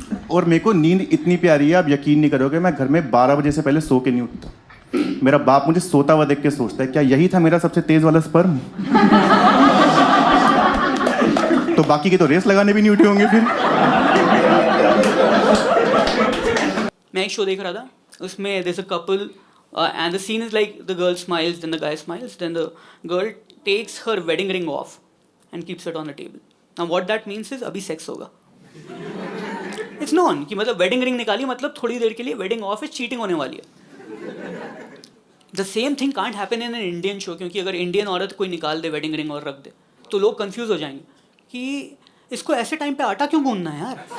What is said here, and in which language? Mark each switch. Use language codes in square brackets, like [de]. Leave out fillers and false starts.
[hi] और मेरे को नींद इतनी प्यारी है, आप यकीन नहीं करोगे, मैं घर में 12 बजे से पहले सो के नहीं उठता। मेरा बाप मुझे सोता हुआ देख के सोचता है क्या यही था मेरा सबसे तेज वाला स्पर्म। तो बाकी के तो रेस लगाने भी नहीं उठे होंगे फिर। मैं एक शो देख रहा था, उसमें [en] there's a couple and the scene is like the girl smiles, then the guy smiles, then the girl takes her wedding ring off and keeps it on the table. Now what that means is [hi] अभी sex होगा। [en] It's known [hi] कि मतलब wedding ring निकाली मतलब थोड़ी देर के लिए wedding off है, cheating होने वाली है। [en] The same thing can't happen in an Indian show, [hi] क्योंकि अगर इंडियन औरत कोई निकाल दे wedding ring और रख दे तो लोग कंफ्यूज हो जाएंगे कि इसको ऐसे टाइम पे आटा क्यों गूंदना है यार।